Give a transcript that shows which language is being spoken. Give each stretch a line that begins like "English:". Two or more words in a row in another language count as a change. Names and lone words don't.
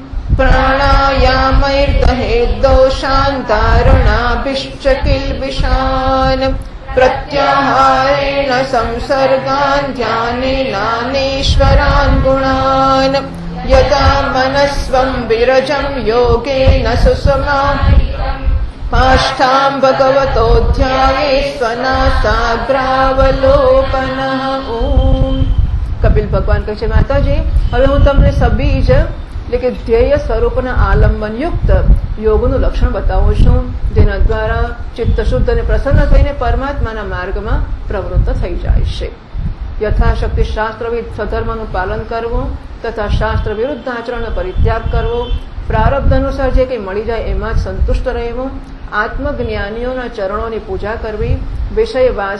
Sanskrit: प्राणायामैर्दहेद्दोषान् धारणाभिश्च किल्बिषान् प्रत्याहारेण संसर्गान् ध्यानेनानेश्वरान् गुणान् यदा मनस्वं विरजं योगेन सुसमाहितं पाष्ठां भगवतो ध्याये स्वनासाग्रावलोकनः ओम।
Gujarati: કપિલ ભગવાન કહે છે માતાજી હવે હું તમને સબીજ એટલે કે ધ્યેય સ્વરૂપના આલંબન યુક્ત યોગનું લક્ષણ બતાવું છું જેના દ્વારા ચિત્ત શુદ્ધ અને પ્રસન્ન થઈને પરમાત્માના માર્ગમાં પ્રવૃત્ત થઈ જાય છે. યથાશક્તિ શાસ્ત્રવિદ સ્વધર્મનું પાલન કરવું તથા શાસ્ત્ર વિરુદ્ધ આચરણનો પરિત્યાગ કરવો, પ્રારબ્ધ અનુસાર જે કંઈ મળી જાય એમાં જ સંતુષ્ટ રહેવું, આત્મજ્ઞાનીઓના ચરણોની પૂજા કરવી, વિષય